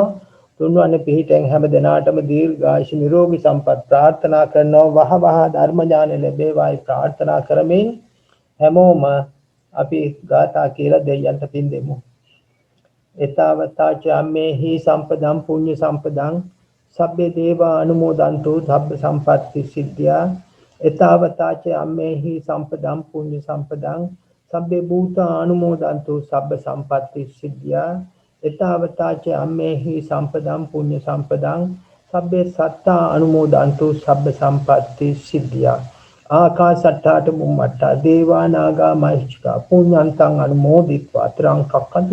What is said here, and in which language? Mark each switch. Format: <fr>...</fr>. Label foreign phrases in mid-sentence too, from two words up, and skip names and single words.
<si>තුන්වන්නේ පිහිටෙන් හැම දිනාටම දීර්ඝායුෂ නිරෝගී සම්පත් ප්‍රාර්ථනා කරනවා. වහ වහ ධර්ම ඥාන ලැබේවායි ප්‍රාර්ථනා කරමින් හැමෝම අපි ගාථා කියලා දෙයයන්ට පින් දෙමු.</si> <pi>එතාවතා චම්මේහි සම්පදම් පුඤ්ඤ සම්පදං සබ්බේ දේවා අනුමෝදන්තු සබ්බ සම්පත්ති සිද්ධා. එතාවතා චම්මේහි සම්පදම් පුඤ්ඤ සම්පදං සබ්බේ භූතා අනුමෝදන්තු සබ්බ සම්පත්ති සිද්ධා. එතාවතා චම්මේහි සම්පදම් පුඤ්ඤ සම්පදං සබ්බේ සත්තා අනුමෝදන්තු සබ්බ සම්පatti සිද්ධියා ආකාසට්ටාට බුම්මට්ටා දේවා නාග මහිත්‍තිකා පුඤ්ඤන්තං අනුමෝදිත්වා ත්‍රං කක්කන්තු</pi>